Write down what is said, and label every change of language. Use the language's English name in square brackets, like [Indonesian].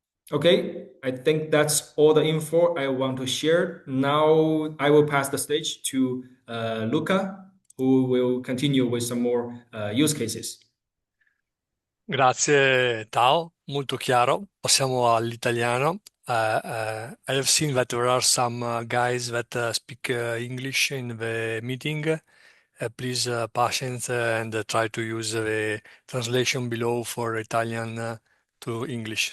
[English] Okay, I think that's all the info I want to share. Now I will pass the stage to Luca, who will continue with some more use cases. [Italian] Grazie Tao, molto chiaro. Passiamo all'italiano. [English] I have seen that there are some guys that speak English in the meeting. Please patience and try to use the translation below for Italian to English.